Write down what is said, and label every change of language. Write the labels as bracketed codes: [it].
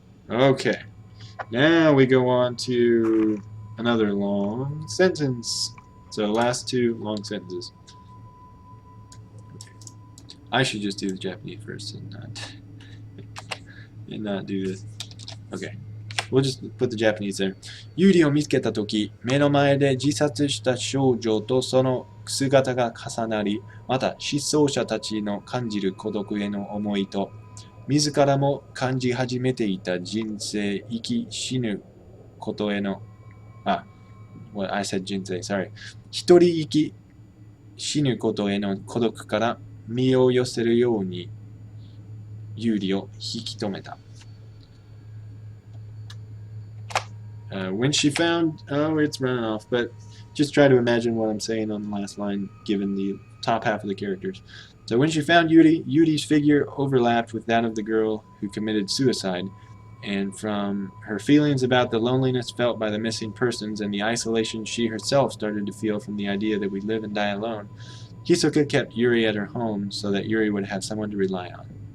[en] Okay, now we go on to another long sentence. So last 2 long sentences. Okay. I should just do the Japanese first and not do this. Okay. We'll just put the Japanese there. [ja] ユリを見つけたとき、目の前で自殺した少女とその姿が重なり、また失踪者たちの感じる孤独への思いと、自らも感じ始めていた人生、生き死ぬことへの、 [en] well, I said [ja] 人生, sorry. 一人生き死ぬことへの孤独から身を寄せるようにユーリを引き止めた。 [en] When she found, oh, it's running off, but just try to imagine what I'm saying on the last line, given the top half of the characters. So when she found Yuri, Yuri's figure overlapped with that of the girl who committed suicide, and from her feelings about the loneliness felt by the missing persons and the isolation she herself started to feel from the idea that we'd live and die alone, Hisoka kept Yuri at her home so that Yuri would have someone to rely on.